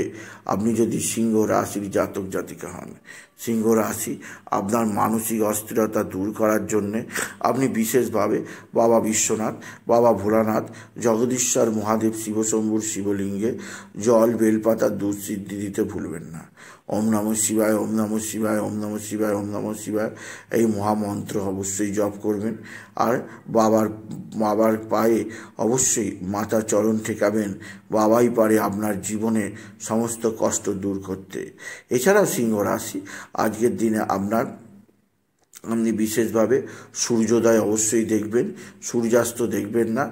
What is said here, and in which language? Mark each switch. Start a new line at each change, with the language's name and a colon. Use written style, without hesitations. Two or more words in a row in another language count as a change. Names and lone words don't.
Bangla: আপনি যদি সিংহ রাশির জাতক জাতিকা হন, সিংহ রাশি আপনার মানসিক অস্থিরতা দূর করার জন্যে আপনি বিশেষভাবে বাবা বিশ্বনাথ, বাবা ভোলানাথ, জগদীশ্বর মহাদেব শিবশম্ভুর শিবলিঙ্গে জল বেলপাতা দুধ সিদ্ধি দিতে ভুলবেন না।
Sanskrit: ओम् नमः शिवाय, ओम् नमः शिवाय, ओम् नमः शिवाय, ओम् नमः शिवाय
Bangla: এই মহামন্ত্র অবশ্যই জপ করবেন। আর বাবার পায়ে অবশ্যই মাথার চরণ ঠেকাবেন। বাবাই পারে আপনার জীবনে সমস্ত কষ্ট দূর করতে। এছাড়াও সিংহ রাশি আজকের দিনে আপনি বিশেষভাবে সূর্যোদয় অবশ্যই দেখবেন, সূর্যাস্ত দেখবেন না।